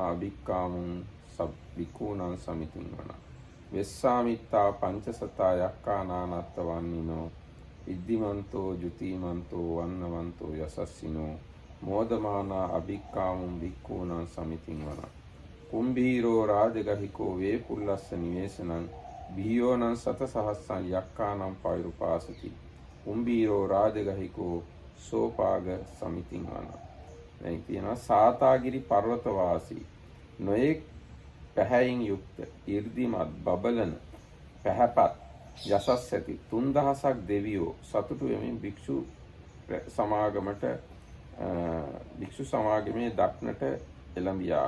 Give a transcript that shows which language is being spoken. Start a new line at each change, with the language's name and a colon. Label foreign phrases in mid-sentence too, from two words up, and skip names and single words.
Pali: අභික්කාමුම් වික්ඛූණං සමිතින්වන වෙස්සාමිත්තා පංචසතා යක්ඛානානත්ත වන්නිනෝ ඉද්දිමන්තෝ ජුතිමන්තෝ වන්නවන්තෝ යසස්සිනෝ මෝදමානා අභික්කාමුම් වික්ඛූණං සමිතින්වන කුම්භීරෝ රාජගහිකෝ වේපුල්ලස්ස නිවේසනං බිහියෝනං සතසහස්සං යක්ඛානම් පෛරුපාසති කුම්භීරෝ රාජගහිකෝ සෝපාග සමිතින්වන.
Sinhala: දැන් කියනවා සාතාගිරි පර්වත වාසී නොයෙක් පැහැයින් යුක්ත 이르දිමත් බබලන පැහැපත් යසස් ඇති 3000ක් දෙවියෝ සතුටු වෙමින් භික්ෂු සමාගමට භික්ෂු සමාගමේ දක්නට එළඹියාහ.